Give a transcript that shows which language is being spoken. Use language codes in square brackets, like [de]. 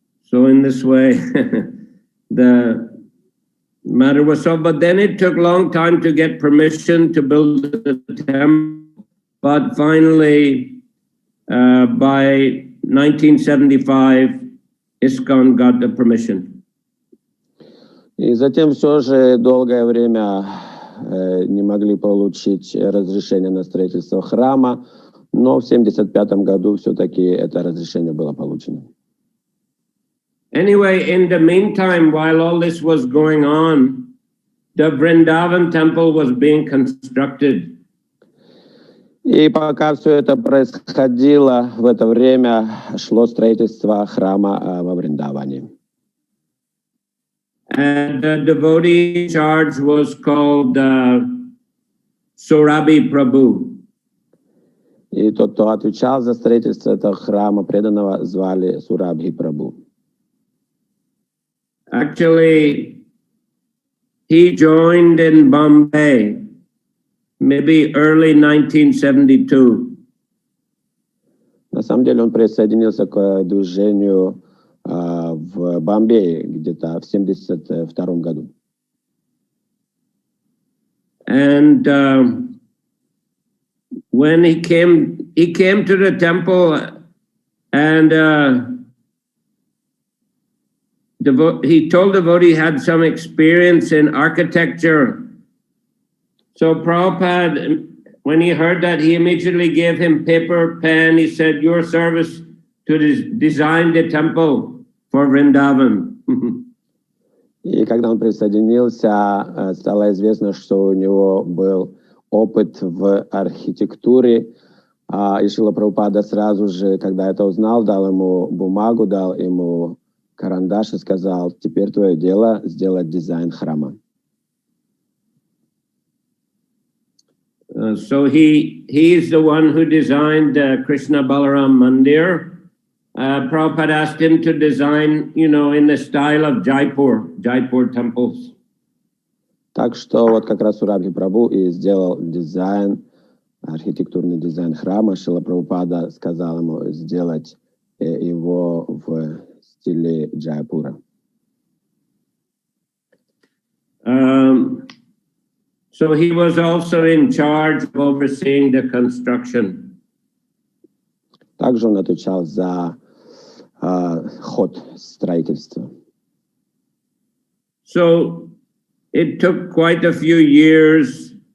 [en] So in this way, the matter was solved. But then it took a long time to get permission to build the temple. But finally, by 1975, ISKCON got the permission. [ru] И затем все же долгое время не могли получить разрешение на строительство храма, но в 1975 году все-таки это разрешение было получено. [en] Anyway, in the meantime, while all this was going on, the Vrindavan temple was being constructed. [ru] И пока все это происходило, в это время шло строительство храма во Вриндаване. [en] And the devotee in charge was called Surabhi Prabhu. [ru] И тот, кто отвечал за строительство этого храма преданного, звали Сурабхи Прабху. [en] Actually, he joined in Bombay, maybe early 1972. [ru] На самом деле он присоединился к движению в Бомбее где-то в 1972 году. [en] And when he came to the temple, and he told the devotee he had some experience in architecture. So Prabhupada, when he heard that, he immediately gave him paper, pen. He said, "Your service to design the temple for Vrindavan." [ru] И когда он присоединился, стало известно, что у него был опыт в архитектуре. И Шрила Прабхупада сразу же, когда это узнал, дал ему бумагу, дал ему карандаш и сказал: теперь твое дело сделать дизайн храма. [en] So he is the one who designed Krishna Balaram Mandir. Prabhupada asked him to design, in the style of Jaipur temples. [ru] Так что вот как раз Сурабхи Прабху и сделал дизайн, архитектурный дизайн храма. Шрила Прабхупада сказал ему сделать его в стиле Джайпура. [en] So he was also in charge of overseeing the construction. [ru] Также он отвечал за ход строительства. [en] So it took quite a few years.